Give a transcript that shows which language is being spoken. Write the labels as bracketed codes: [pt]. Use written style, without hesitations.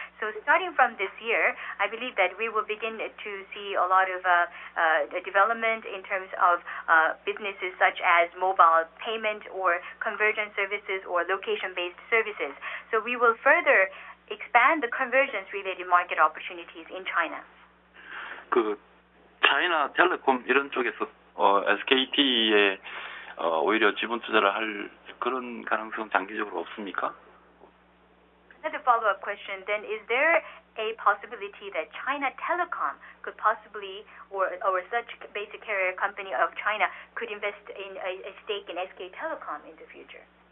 [en] So starting from this year, I believe that we will begin to see a lot of development in terms of businesses such as mobile payment or convergence services or location-based services. So we will further expand the convergence-related market opportunities in China. [ko] 그 차이나 텔레콤 이런 쪽에서 SKT에 오히려 지분 투자를 할 그런 가능성 장기적으로 없습니까? [en] Another follow-up question then, is there a possibility that China Telecom could possibly, or such basic carrier company of China could invest in a stake in SK Telecom in the future?